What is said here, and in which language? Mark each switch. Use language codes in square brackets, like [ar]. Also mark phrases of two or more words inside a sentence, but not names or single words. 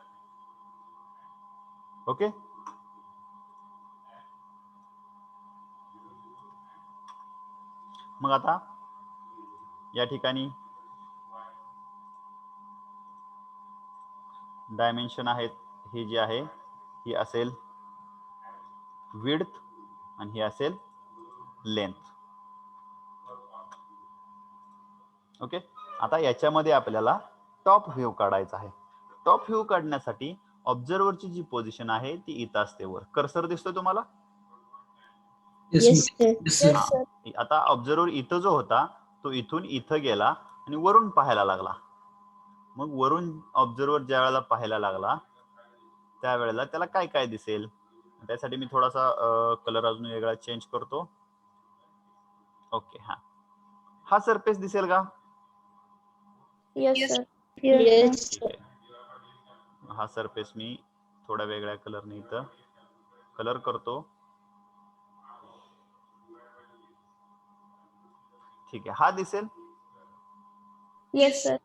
[mr] ओके, मग आता या ठिकाणी डायमेन्शन आहेत, हे जे आहे ही असेल विड्थ आणि ही असेल लेंथ. ओके, आता याच्यामध्ये आपल्याला [en] top view [mr] काढायचा आहे. [en] top view [mr] काढण्यासाठी ऑब्झर्वरची जी पोझिशन आहे ती इथं असते वर. कर्सर दिसतोय तुम्हाला? [en] Yes, Yes, sir. sir. Yes, Yes, sir. sir. [mr] आता ऑब्झर्वर इथं जो होता तो इथून इथं गेला आणि वरून पाहायला लागला. मग वरून ऑब्झर्वर ज्या वेळेला पाहायला लागला त्यावेळेला त्याला काय काय दिसेल? त्यासाठी मी थोडासा कलर अजून वेगळा चेंज करतो. ओके, हा सरफेस दिसेल का? [en] Yes, Yes. sir. Yes, [mr] ठीक आहे, हा सरफेस मी थोड्या वेगळ्या कलरने इथं कलर करतो. ठीक आहे, हा दिसेल. [en] Yes, sir.